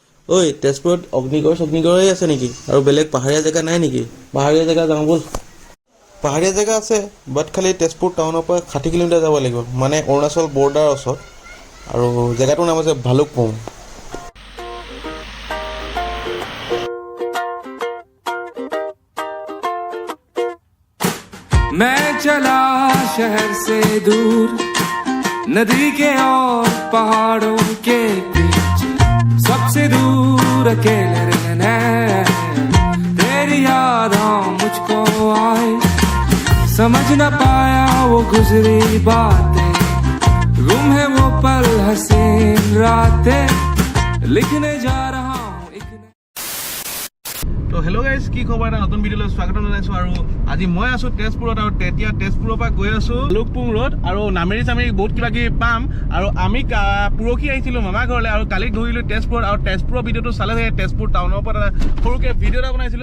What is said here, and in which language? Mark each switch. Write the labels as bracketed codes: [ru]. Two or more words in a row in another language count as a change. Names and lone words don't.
[as] ঐ তেজপুৰত অগ্নিগড় আছে নেকি আৰু বেলেগ পাহাৰীয়া জেগা নাই নেকি? পাহাৰীয়া জেগা যাওঁ ব'ল। পাহাৰীয়া জেগা আছে বাট খালি তেজপুৰ টাউনৰ পৰা 60 কিলোমিটাৰ যাব লাগিব, মানে অৰুণাচল বৰ্ডাৰ ওচৰত। আৰু জেগাটোৰ নাম আছে ভালুকপুং। [hi] मैं चला शहर से दूर नदी के और पहाड़ों के बीच सबसे दूर अकेले रहना तेरी यादें मुझको आए समझ न पाया वो गुजरी बातें गुम है वो पल हसीन रातें लिखने जा रहा हूँ [as] তো [en] hello guys, [as] কি খবৰ? এটা নতুন ভিডিঅ'লৈ স্বাগতম জনাইছোঁ। আৰু আজি মই আছোঁ তেজপুৰত, আৰু তেতিয়া তেজপুৰৰ পৰা গৈ আছোঁ ভালুকপুং ৰোড। আৰু নামেৰি বহুত কিবা কিবি পাম। আৰু আমি পৰহি আহিছিলোঁ মামা ঘৰলৈ, আৰু কালি ঘূৰিলোঁ তেজপুৰত। আৰু তেজপুৰৰ ভিডিঅ'টো চালে চাগে তেজপুৰ টাউনৰ ওপৰত এটা সৰুকৈ ভিডিঅ' এটা বনাইছিলোঁ।